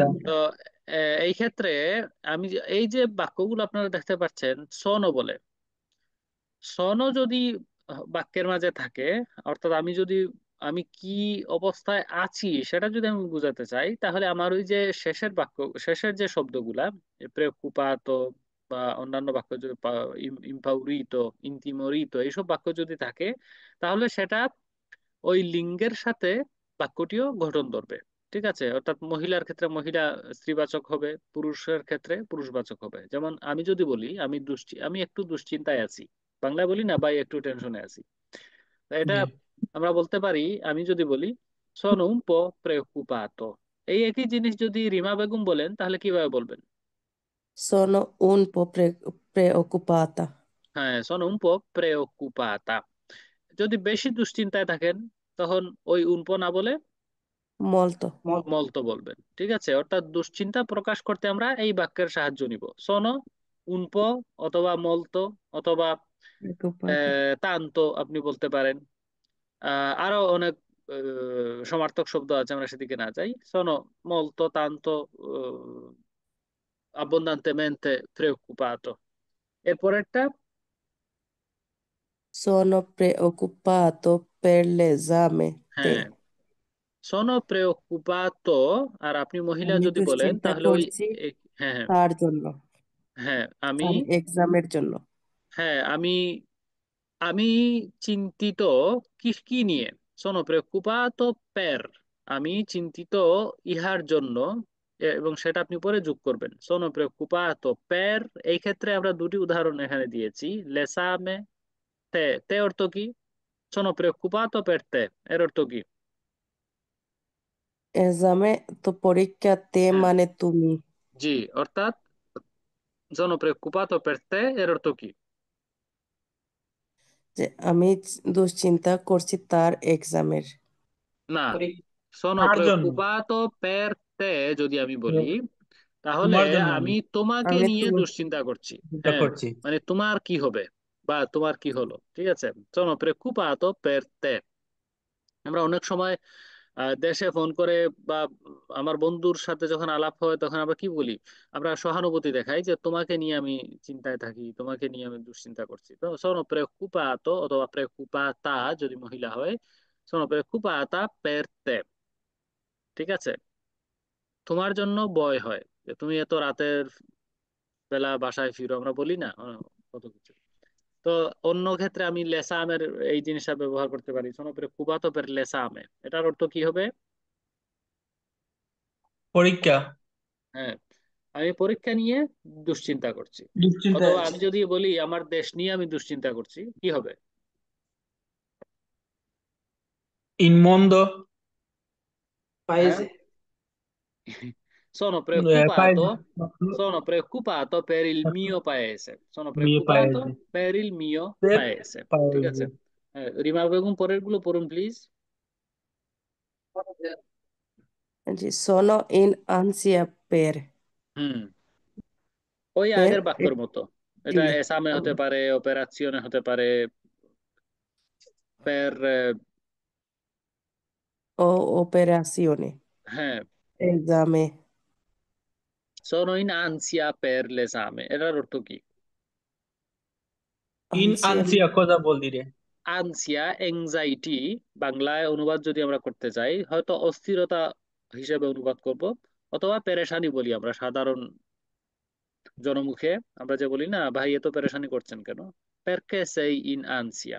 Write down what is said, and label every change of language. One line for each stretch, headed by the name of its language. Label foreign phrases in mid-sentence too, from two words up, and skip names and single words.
Bangla: তো এই ক্ষেত্রে এই যে বাক্যগুলো আপনারা দেখতে পাচ্ছেন, সনো বলে, সনও যদি বাক্যের মাঝে থাকে, অর্থাৎ আমি কি অবস্থায় আছি সেটা যদি আমি বুঝাতে চাই, তাহলে আমার ওই যে শেষের যে শব্দগুলা, প্রেকুপাত বা অন্যান্য বাক্য যদি ইম্পাউরিত, ইন্তিমরিত, এইসব বাক্য যদি থাকে, তাহলে সেটা ওই লিঙ্গের সাথে বাক্যটিও গঠন ধরবে। ঠিক আছে? অর্থাৎ মহিলার ক্ষেত্রে মহিলা স্ত্রীবাচক হবে, পুরুষের ক্ষেত্রে পুরুষবাচক হবে। যেমন আমি যদি বলি আমি একটু দুশ্চিন্তায় আছি, বাংলায় বলি না ভাই একটু টেনশনে আছি। তা এটা জি আমরা বলতে পারি, আমি যদি বলি
Italian: sono un po' preoccupato।
Bangla: এই একই জিনিস যদি রিমা বেগম বলেন তাহলে কিভাবে বলবেন?
Italian: Sono un po' preoccupata. হ্যাঁ, sono un po' preoccupata।
Bangla: যদি বেশি দুশ্চিন্তায় থাকেন তখন ওই উনপো না বলে
Italian: Molto.
Bangla: মলতো বলবেন। ঠিক আছে, অর্থাৎ দুশ্চিন্তা প্রকাশ করতে আমরা এই বাক্যের সাহায্য নিব।
Italian: sono, un po অথবা মলতো অথবা Preoccupata.
Bangla: তানতো আপনি বলতে পারেন। আরো অনেক সমার্থক শব্দ আছে, আমরা সেদিকে না যাই।
Italian: sono, molto, tanto, abbondantemente preoccupato।
Bangla: এরপরেরটা
Italian: Sono preoccupato per l'esame. হ্যাঁ, sono preoccupato।
Bangla: আর আপনি মহিলা আমি যদি বলেন দুশ্চিন্তা তাহলে ওই করছি হ্যাঁ হ্যাঁ তার জন্য, হ্যাঁ আমি তার এক্সামের জন্য। হ্যাঁ আমি আমি চিন্তিত কি কি নিয়ে?
Italian: sono preoccupato per।
Bangla: আমি চিন্তিত ইহার জন্য, এবং সেটা আপনি পরে যোগ করবেন।
Italian: sono preoccupato per।
Bangla: এই ক্ষেত্রে আমরা দুটি উদাহরণ এখানে দিয়েছি। l'esame, তে তে অর্থ কি?
Italian: sono preoccupato per te
Bangla: এর অর্থ কি? এক্সামে তো পরীক্ষা, তে হ্যাঁ, মানে তুমি। জি, অর্থাৎ
Italian: sono preoccupato per te
Bangla: এর অর্থ কি? যে আমি দুশ্চিন্তা করছি তার এক্সামের। না, পরীক্ষা
Italian: sono
Bangla: তার জন্য,
Italian: preoccupato per te
Bangla: যদি আমি বলি তাহলে তোমার জন্য আমি আমি তোমাকে আমি নিয়ে তুমি দুশ্চিন্তা করছি। চিন্তা হ্যাঁ, করছি। মানে তোমার কি হবে বা তোমার কি হলো। ঠিক আছে,
Italian: sono preoccupato per te।
Bangla: আমরা অনেক সময় দেশে ফোন করে বা আমার বন্ধুর সাথে যখন আলাপ হয় তখন আমরা কি বলি? আমরা সহানুভূতি দেখাই যে তোমাকে নিয়ে আমি চিন্তায় থাকি, তোমাকে নিয়ে আমি দুশ্চিন্তা করছি। তো
Italian: sono preoccupato
Bangla: অথবা preoccupata যদি মহিলা হয়,
Italian: sono preoccupata per te।
Bangla: ঠিক আছে, তোমার জন্য ভয় হয় যে তুমি এত রাতের বেলা বাসায় ফিরো, আমরা বলি না কত কিছু। তো অন্য ক্ষেত্রে আমি লেসা আমের এই জিনিসটা ব্যবহার করতে পারি,
Italian: sono preoccupato per l'esame।
Bangla: এটার অর্থ কি হবে? পরীক্ষা, হ্যাঁ, আমি পরীক্ষা নিয়ে দুশ্চিন্তা করছি। দুশ্চিন্তায় অথবা আছি। আমি যদি বলি আমার দেশ নিয়ে আমি দুশ্চিন্তা করছি, কি হবে?
Italian: ইন mondo,
Bangla: হ্যাঁ, পাইছে।
Italian: sono paese, preoccupato sono preoccupato per il mio paese। sono mio paese, preoccupato per il mio per paese। ঠিক paese।
Bangla: আছে, রিমা বেগম পরের গুলো পড়ুন প্লিজ। জি,
Italian: sono in ansia per।
Bangla: হুম, ওই
Italian: per
Bangla: আগের বাক্যের মতো। জি, এটা এসামে হতে পারে, অপারেশনে হতে পারে, পের
Italian: o operazione,
Bangla: হ্যাঁ,
Italian: esame, sono in ansia per l'esame
Bangla: এটার অর্থ কি?
Italian: ইন ansia, আনসিয়া cosa vuol dire?
Bangla: আনসিয়া, এংজাইটি, বাংলায় অনুবাদ যদি আমরা করতে চাই হয়তো অস্থিরতা হিসেবে অনুবাদ করব, অথবা পেরেশানি বলি আমরা সাধারণ জনমুখে। আমরা যে বলি না, ভাই এত পেরেশানি করছেন কেন, পেরকে সেই
Italian: in ansia.